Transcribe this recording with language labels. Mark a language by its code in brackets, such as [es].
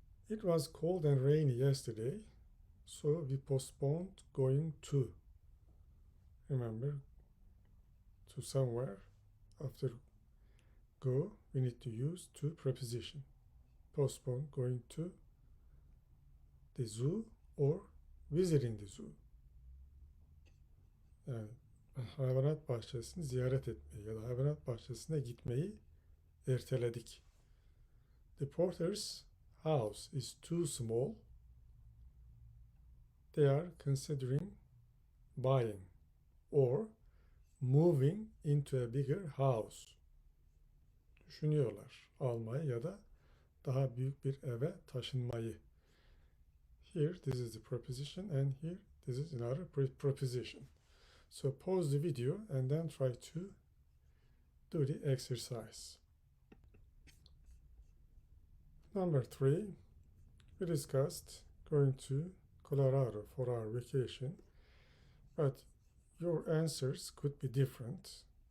[en] It was cold and rainy yesterday, so we postponed going to. Remember, to somewhere. After go, we need to use to preposition. Postpone going to the zoo or visiting the zoo. [tr] Yani hayvanat bahçesini ziyaret etmeyi ya da hayvanat bahçesine gitmeyi erteledik. [en] The porter's house is too small. They are considering buying or moving into a bigger house. [tr] Düşünüyorlar almayı ya da daha büyük bir eve taşınmayı. [en] Here this is the preposition and here this is another preposition. So pause the video and then try to do the exercise. Number 3, we discussed going to Colorado for our vacation, but your answers could be different.